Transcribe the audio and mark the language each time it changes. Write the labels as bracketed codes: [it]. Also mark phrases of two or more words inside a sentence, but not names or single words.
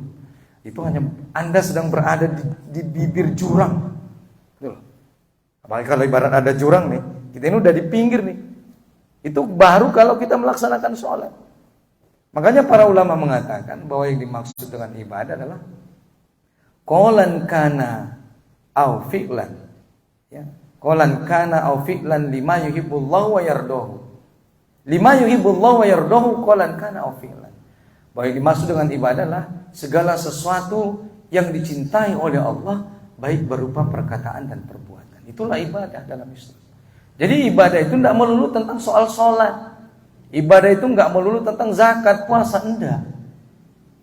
[id] Itu hanya Anda sedang berada di bibir jurang. Betul. Apalagi kalau ibarat ada jurang nih, kita ini udah di pinggir nih. Itu baru kalau kita melaksanakan sholat. Makanya para ulama mengatakan bahwa yang dimaksud dengan ibadah adalah [ar] قولا كان أو فعلا. [id] Ya. [ar] قولا كان أو فعلا لما يحبه الله ويرضاه. لما يحبه الله ويرضاه قولا كان أو فعلا. [id] Bahwa yang dimaksud dengan ibadah adalah segala sesuatu yang dicintai oleh Allah, baik berupa perkataan dan perbuatan. Itulah ibadah dalam Islam. Jadi ibadah itu tidak melulu tentang soal sholat. Ibadah itu tidak melulu tentang zakat, puasa, enggak.